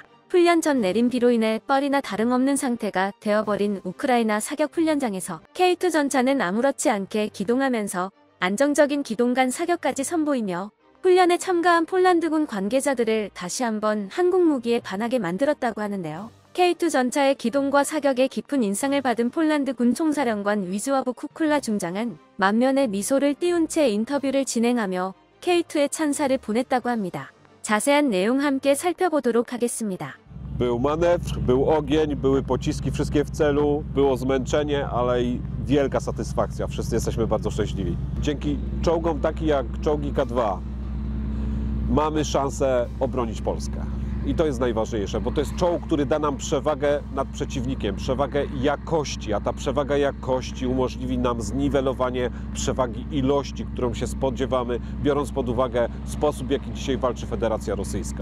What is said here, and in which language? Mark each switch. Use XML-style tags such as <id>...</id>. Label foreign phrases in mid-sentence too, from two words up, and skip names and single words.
<ko>훈련 전 내린 비로 인해 뻘이나 다름없는 상태가 되어버린 우크라이나 사격 훈련장에서 K2 전차는 아무렇지 않게 기동하면서 안정적인 기동간 사격까지 선보이며 훈련에 참가한 폴란드군 관계자들을 다시 한번 한국 무기에 반하게 만들었다고 하는데요. K2 전차의 기동과 사격에 깊은 인상을 받은 폴란드 군 총사령관 위즈와브 쿠쿨라 중장은 만면에 mi소를 띄운 채 인터뷰를 진행하며 K2의 찬사를 보냈다고 합니다. 자세한 내용 함께 살펴보도록 하겠습니다.</ko> <pl>Był manewr, był ogień, były pociski, wszystkie w celu, było zmęczenie, ale i wielka satysfakcja. Wszyscy jesteśmy bardzo szczęśliwi. Dzięki czołgom takich jak czołgi K2 mamy szansę obronić Polskę. I to jest najważniejsze, bo to jest czołg, który da nam przewagę nad przeciwnikiem, przewagę jakości, a ta przewaga jakości umożliwi nam zniwelowanie przewagi ilości, którą się spodziewamy, biorąc pod uwagę sposób, w jaki dzisiaj walczy Federacja Rosyjska.</pl>